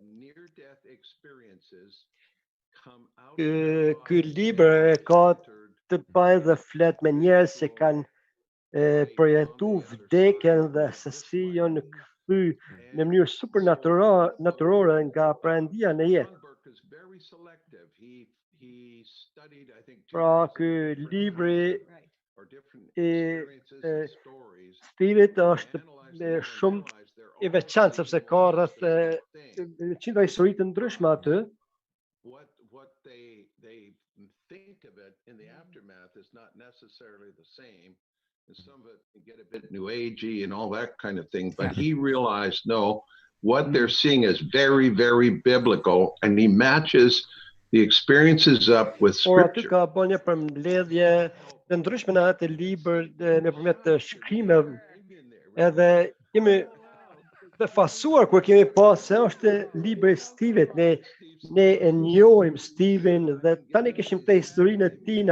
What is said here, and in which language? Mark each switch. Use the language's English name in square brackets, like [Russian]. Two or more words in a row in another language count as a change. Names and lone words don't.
[Albanian] Ky libër ka të bëjë dhe flet me njerëz që kanë përjetu vdekjen dhe se si janë kthy në mënyrë super natyrore nga Perëndia në jetë. Pra ky libri i Stevit është shumë i veçantë sepse ka rreth 100 histori të ndryshme aty. [English] What they think of it in the aftermath is not necessarily the same. And some of it can get a bit new agey and all that kind of thing. But he realized, no, what they're seeing is very, very biblical, and he matches the experiences up with scripture. [Albanian] Ka bën një përmbledhje të ndryshme në atë libër nëpërmjet të shkrimeve. Edhe jemi të fasuar kur kemi pasë se është libri i Stevit. Ne e njohim Steven dhe tani kishim të historinë e tina.